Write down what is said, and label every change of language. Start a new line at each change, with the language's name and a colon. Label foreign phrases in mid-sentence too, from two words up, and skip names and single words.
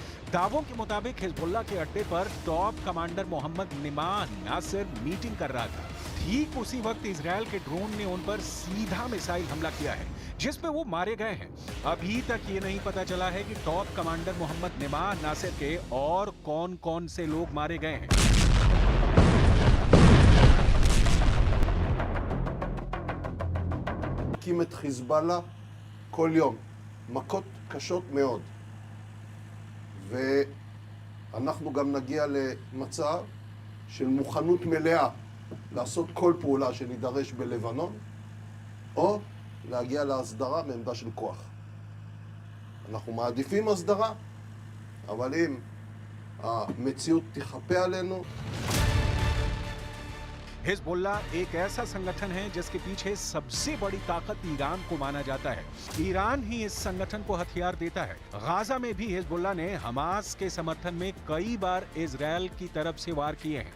Hindi: दावों के मुताबिक हिजबुल्लाह के अड्डे पर
English: top commander
Hindi: मोहम्मद निमाह नासिर मीटिंग कर रहा था। ठीक उसी वक्त इजरायल के ड्रोन ने उन पर सीधा मिसाइल हमला किया है, जिसमें वो मारे गए हैं। अभी तक ये नहीं पता चला है कि
English: top commander
Hindi: मोहम्मद निमाह नासिर के और कौन-कौन से लोग मारे गए हैं।
Hebrew: הקים את חיזבאללה כל יום, מכות קשות מאוד. ואנחנו גם נגיע למצב של מוכנות מלאה לעשות כל פעולה שנידרש בלבנון, או להגיע להסדרה מעמדה של כוח. אנחנו מעדיפים הסדרה, אבל אם המציאות תחפה עלינו,
Hindi: हिजबुल्लाह एक ऐसा संगठन है जिसके पीछे सबसे बड़ी ताकत ईरान को माना जाता है। ईरान ही इस संगठन को हथियार देता है। गाजा में भी हिजबुल्लाह ने हमास के समर्थन में कई बार इजरायल की तरफ से वार किए हैं।